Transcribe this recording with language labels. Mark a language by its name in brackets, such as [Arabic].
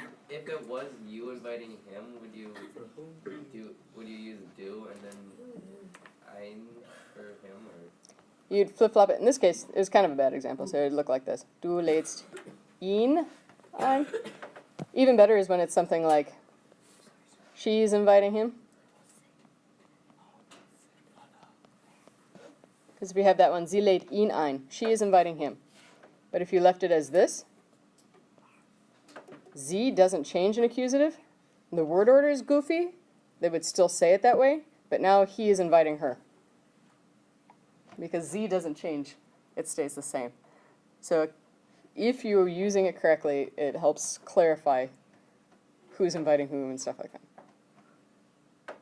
[English] If it was you inviting him, would you use do and then ein for him or? You'd flip-flop it. In this case, it was kind of a bad example, so it'd look like this. [German] Du lädst ihn ein. [English] Even better is when it's something like she's inviting him. Because if we have that one, [German] sie lädt ihn ein. [English] She is inviting him. But if you left it as this, sie doesn't change in accusative. The word order is goofy. They would still say it that way, but now he is inviting her. Because sie doesn't change, it stays the same. So if you're using it correctly, it helps clarify who's inviting whom and stuff like that.